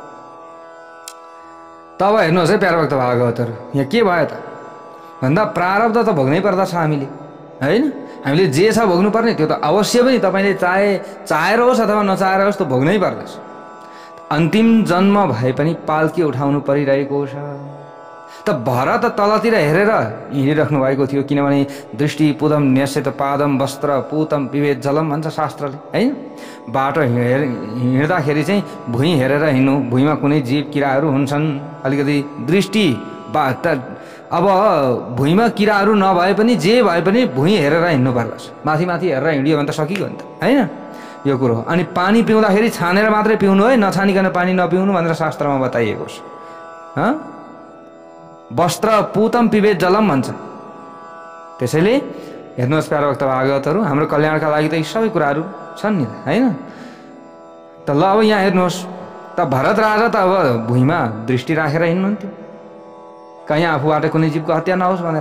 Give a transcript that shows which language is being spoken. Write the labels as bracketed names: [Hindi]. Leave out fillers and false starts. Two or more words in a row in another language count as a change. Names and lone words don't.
[Nepali] तब हेर्नुहोस् है प्यारभक्त भागवतहरू, यहाँ के भयो त भन्दा प्रारब्ध त भोग्नै पर्दछ हामीले, होइन? हामीले जे छ भोग्नुपर्ने त्यो त अवश्य पनि तपाईँले चाहेर होस् अथवा नचाहेर होस् त भोग्नै पर्दछ। अन्तिम जन्म भए पनि पाल्की उठाउनु परिरहेको छ। त भरत तलतिर हेरेर हिँडिराख्नु भएको थियो, किनभने [Sanskrit] दृष्टि पुदम न्यस्यत पादम वस्त्र पूतम पिबेत जलम [Nepali] भन्छ शास्त्रले, होइन? बाटो हिँड्दाखेरि चाहिँ भुइँ हेरेर हिँड्नु। भुइँमा कुनै जीव किराहरू हुन्छन्, अलिकति दृष्टि अब भुइँमा किराहरू नभए पनि जे भए पनि भुइँ हेरेर हिँड्नु पर्दछ। माथि माथि हेरेर हिँडियो भने त सकियो नि त, होइन? यो कुरो। अनि पानी पिउँदाखेरि छानेर मात्रै पिउनु है, नछानिकन पानी नपिउनु भनेर शास्त्रमा बताइएको छ। [Sanskrit] वस्त्र पूतम पिबेत जलम भन्छ। [Nepali] त्यसैले हेर्नुहोस् प्यारभक्त भागवतहरू, हाम्रो कल्याणका लागि त यी सबै कुराहरू छन् नि, होइन? त ल अब यहाँ हेर्नुहोस् त, भरत राजा त अब भुइँमा दृष्टि राखेर हिँड्नुहुन्थ्यो, कहीँ आफूबाट कुनै जीवको हत्या नहोस् भनेर।